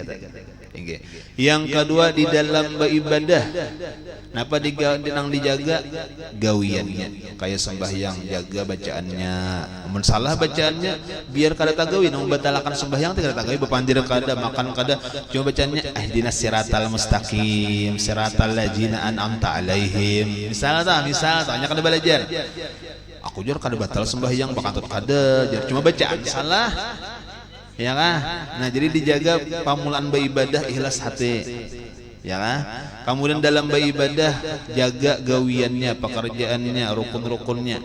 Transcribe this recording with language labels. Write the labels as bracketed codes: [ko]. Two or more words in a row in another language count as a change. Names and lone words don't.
[id] Yang kedua di dalam beribadah. [bjn] Napa nang dijaga? Gawiannya. Kayak sembahyang jaga bacaannya. Mun salah bacaannya biar kada tagawi nang membatalkan sembahyang teh kada tagawi bepandir kada makan kada cuma bacaannya [ar] ihdinas siratal mustaqim siratal ladzina an'amta alaihim. [bjn] Misal tanya kada belajar. Aku jujur kada batal sembahyang bakantut kada jar cuma bacaan salah. Ya kan? Nah, jadi dijaga pamulaan beribadah ikhlas hati. Ya kan? [id] Kemudian dalam beribadah jaga gawiannya, pekerjaannya, rukun-rukunnya.